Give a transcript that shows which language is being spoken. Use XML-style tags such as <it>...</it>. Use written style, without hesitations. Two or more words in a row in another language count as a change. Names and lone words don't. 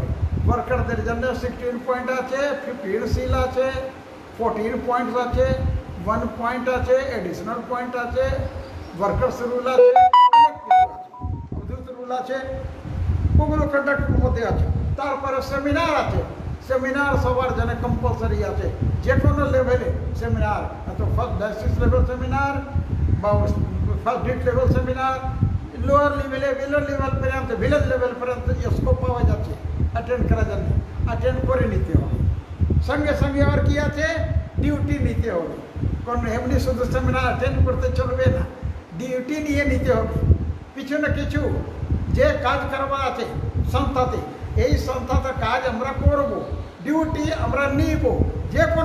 <bn>ওয়ার্কারদের জন্য 16 পয়েন্ট আছে, 15 সিল আছে, 14 পয়েন্টস আছে, 1 পয়েন্ট আছে,</bn> <en>additional point</en> <bn>আছে,</bn> <en>workers rule</en> <bn>আছে, অনেক কিছু আছে, অদ্ভুত রুল আছে, ওগুলো কন্ডাক্টের মধ্যে আছে। তারপরে সেমিনার আছে, সেমিনার সবার জন্য কম্পালসারি আছে, যে কোনো লেভেলে সেমিনার, তো</bn> <en>first diocese level seminar</en> <bn>বা</bn> <en>first dit level seminar lower level</en> <bn>पर्यंत</bn> <en>village level</en> <bn>পর্যন্ত স্কোপ পাওয়া যাচ্ছে অ্যাটেন্ড করার জন্য অ্যাটেন্ড করে নিতে হবে সঙ্গে সঙ্গে আর কি আছে ডিউটি নিতে হবে কোন এমনি শুধু</bn> <en>seminar attend</en> <bn>করতে চলবে না ডিউটি নিয়ে নিতে হবে পিছনে কিছু যে কাজ করবার আছে সংস্থাতে এই সংস্থাতে কাজ আমরা করব ডিউটি আমরা নিব যে</bn>